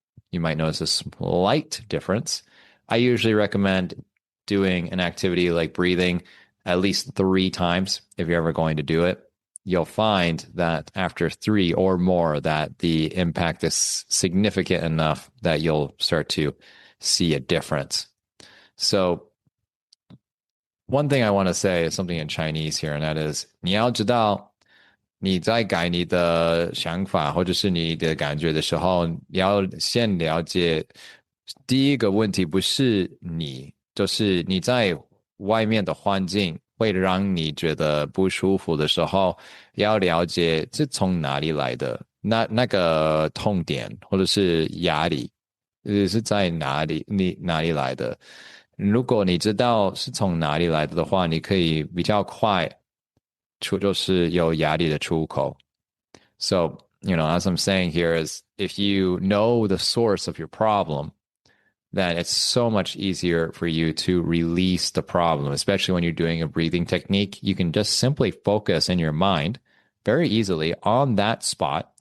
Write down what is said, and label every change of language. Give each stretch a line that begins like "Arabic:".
English: You might notice a slight difference. I usually recommend doing an activity like breathing at least 3 times if you're ever going to do it. you'll find that after 3 or more, that the impact is significant enough that you'll start to see a difference. So one thing I want to say is something in Chinese here, and that is
Chinese: 你要知道你在改你的想法或者是你的感觉的时候，你要先了解第一个问题不是你，就是你在外面的环境会让你觉得不舒服的时候，要了解是从哪里来的，那个痛点或者是压力，是在哪里来的。如果你知道是从哪里来的话，你可以比较快就是有压力的出口。
English: So, as I'm saying here is if you know the source of your problem, then it's so much easier for you to release the problem, especially when you're doing a breathing technique. You can just simply focus in your mind very easily on that spot.